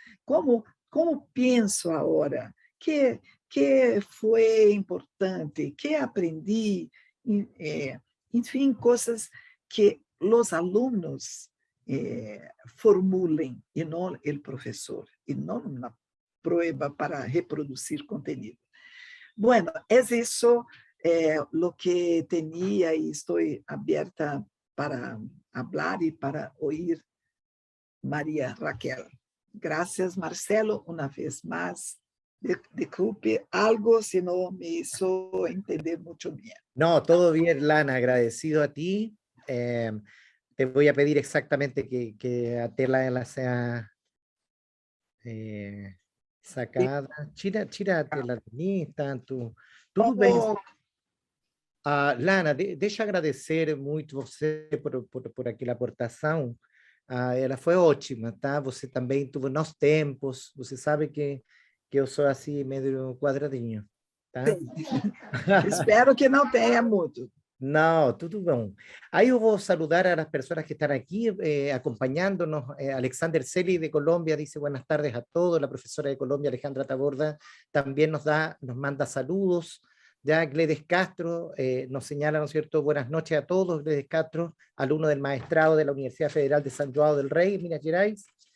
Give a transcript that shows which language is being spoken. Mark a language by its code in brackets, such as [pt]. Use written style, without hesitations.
[pt] Como penso agora, que foi importante, que aprendi, enfim, coisas que os alunos formulem, e não o professor, e não uma prova para reproduzir conteúdo. Bueno, é isso o que tinha, e estou aberta para falar e para ouvir Maria Raquel. Gracias, Marcelo, uma vez mais. [es] Disculpe algo si no me hizo entender mucho bien. No, todo bien, Lana, agradecido a ti. Te voy a pedir exactamente que a tela sea sacada. [pt] Tira a tela lista, tudo bem. Lana, deixa eu agradecer muito você por aquela aportação. Ela foi ótima, tá? Você também teve nos tempos, você sabe que eu sou assim meio quadradinho, tá? Espero que não tenha muito. Não, tudo bom. Aí eu vou [es] saludar a las [pt] pessoas que estão aqui acompanhando-nos. [es] Alexander Celi de Colômbia dice buenas tardes a todos. La profesora de Colombia, Alejandra Taborda, también nos manda saludos. Ya Gledes Castro nos señala, ¿no es cierto? Buenas noches a todos. Gledes Castro, alumno del maestrado de la Universidad Federal de San João del Rei, Minas Gerais.